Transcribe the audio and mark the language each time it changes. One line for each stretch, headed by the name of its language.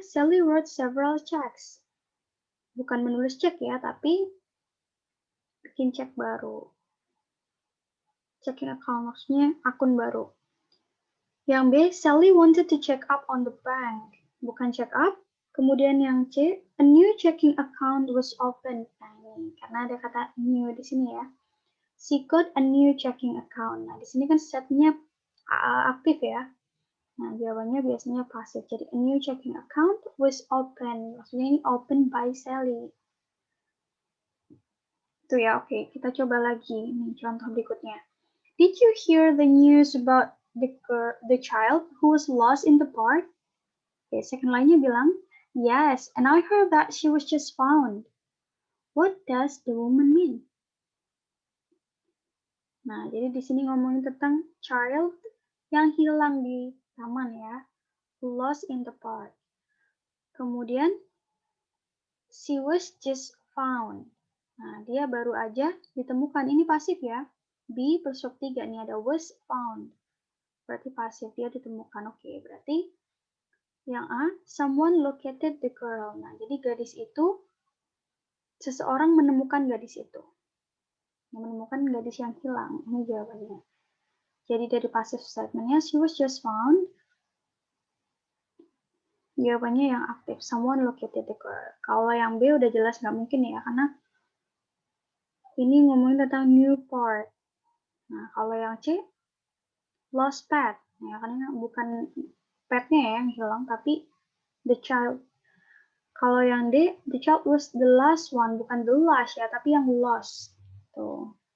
English: Sally wrote several checks.
Indonesian: Bukan menulis cek ya, tapi bikin cek baru.
English: Checking account
Indonesian: maksudnya akun baru. Yang B,
English: Sally wanted to check up on the bank.
Indonesian: Bukan check up. Kemudian yang C,
English: a new checking account was opened.
Indonesian: Nah, ini karena ada kata new di sini ya.
English: She got a new checking account.
Indonesian: Nah, di sini kan setnya aktif ya. Nah, jawabannya biasanya pasif. Jadi,
English: a new checking account was opened.
Indonesian: Maksudnya ini
English: open by Sally.
Indonesian: Itu ya, oke. Kita coba lagi. Nih, contoh berikutnya.
English: Did you hear the news about the child who was lost in the park?
Indonesian: Oke, second line-nya bilang,
English: yes, and I heard that she was just found. What does the woman mean?
Indonesian: Nah, jadi di sini ngomongin tentang child yang hilang di taman ya.
English: Lost in the park.
Indonesian: Kemudian,
English: she was just found.
Indonesian: Nah, dia baru aja ditemukan. Ini pasif ya.
English: Be plus verb 3.
Indonesian: Ini ada
English: was found.
Indonesian: Berarti pasif, dia ditemukan. Oke, berarti yang A,
English: someone located the girl.
Indonesian: Nah, jadi gadis itu, seseorang menemukan gadis itu. Menemukan gadis yang hilang. Ini jawabannya. Jadi dari passive statement-nya,
English: she was just found.
Indonesian: Jawabannya yang aktif.
English: Someone located the girl.
Indonesian: Kalau yang B udah jelas nggak mungkin ya, karena ini ngomongin tentang
English: new part.
Indonesian: Nah, kalau yang C,
English: lost pet.
Indonesian: Ya, karena bukan petnya ya yang hilang, tapi
English: the child.
Indonesian: Kalau yang D,
English: the child was the last one.
Indonesian: Bukan
English: the last
Indonesian: ya, tapi yang lost. Tuh.